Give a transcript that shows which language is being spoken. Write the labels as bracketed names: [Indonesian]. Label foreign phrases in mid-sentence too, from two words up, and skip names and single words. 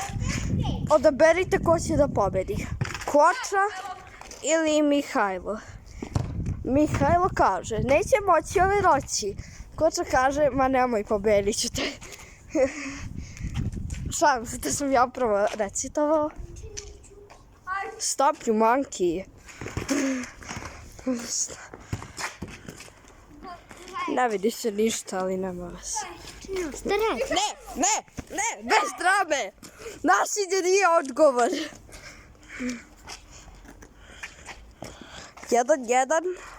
[Serbian] Odaberite ko će da pobedi. Koča ili Mihajlo. Mihajlo kaže, neće moći ove noći. Koča kaže, ma nemoj, pobedit ću te. Šalim se, to sam ja upravo recitovao. [English] Stop you monkey. [Serbian] Ne vidi se ništa, ali nema vas. Ne, bez drame. Nasilje nije odgovor. 1-1.